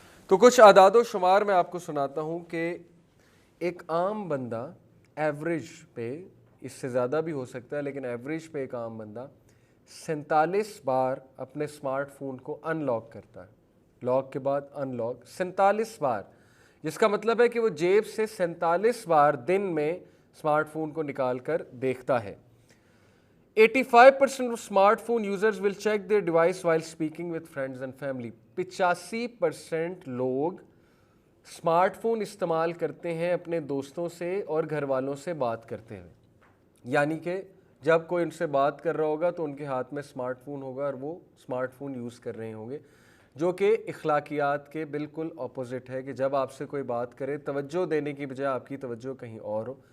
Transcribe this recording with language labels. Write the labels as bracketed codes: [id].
[ur] تو کچھ اعداد و شمار میں آپ کو سناتا ہوں کہ ایک عام بندہ ایوریج پہ، اس سے زیادہ بھی ہو سکتا ہے لیکن ایوریج پہ ایک عام بندہ 47 بار اپنے اسمارٹ فون کو ان لاک کرتا ہے، لاک کے بعد ان لاک 47 بار، جس کا مطلب ہے کہ وہ جیب سے 47 بار دن میں اسمارٹ فون کو نکال کر دیکھتا ہے. [en] 85% of smartphone users will check their device while speaking with friends and family. [ur] 85% لوگ اسمارٹ فون استعمال کرتے ہیں اپنے دوستوں سے اور گھر والوں سے بات کرتے ہیں. یعنی کہ جب کوئی ان سے بات کر رہا ہوگا تو ان کے ہاتھ میں اسمارٹ فون ہوگا اور وہ اسمارٹ فون یوز کر رہے ہوں گے، جو کہ اخلاقیات کے بالکل اپوزٹ ہے کہ جب آپ سے کوئی بات کرے توجہ دینے کی بجائے آپ کی توجہ کہیں اور ہو.